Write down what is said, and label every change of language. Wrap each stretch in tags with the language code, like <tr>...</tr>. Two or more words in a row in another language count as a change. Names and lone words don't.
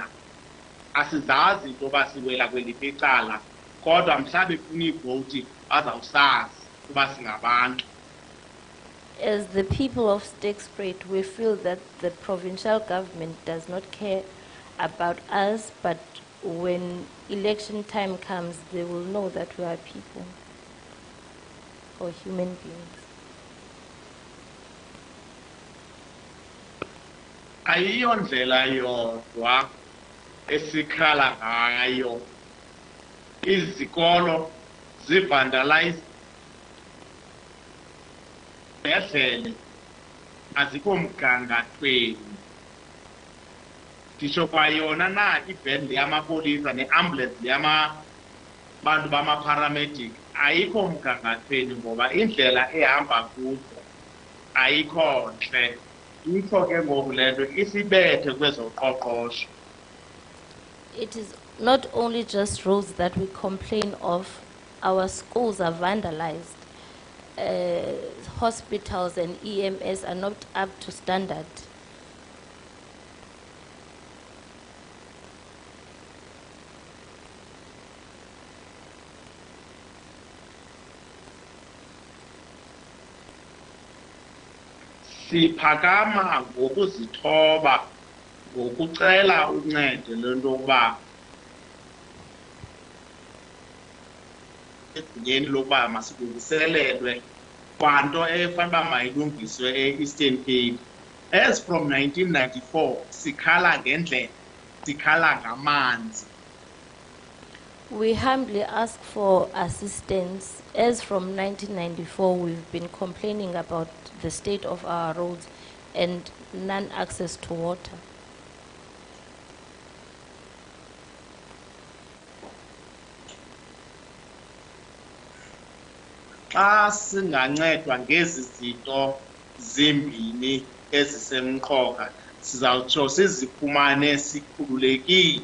<xh>Asizazi into yoba siwela kweliphi icala, kodwa mhla befuna ivoti bazawusazi ukuba singabantu.</xh> <en>As the people of Sahrc, we feel that the provincial government does not care about us, but when election time comes, they will know that we are people or human beings.</en> <xh>Ayiyo ndlela yodwa esikhala ngayo. Izikolo zivandalize ezibhedlele azikho mgangathweni. Nditsho kwayona na ibhedi yamapolisa neambulance yabantu bama-paramedic ayikho mgangathweni ngoba indlela ehamba kuzo ayikho ntle. Itsho ke ngoku le nto isibethe kwezoqoqosho.</xh> <en>It is not only just roads that we complain of. Our schools are vandalized. Hospitals and EMS are not up to standard.</en> <xh>Siphakama ngokuzithoba ngokucela uncedo lento yokuba egunyeni lokuba masilungiselelwe kwanto efanele uba mayilungiswe e-Eastern Cape.</xh> <en>As from 1994</en> <xh>sikhala ngendlela, sikhala ngamanzi.</xh> <en>We humbly ask for assistance. As from 1994, we've been complaining about the state of our roads and non-access to water.</en> <xh>Xa singancedwa ngezi zinto zimbini ezisemqoka sizawutsho sizifumane sikhululekile.</xh>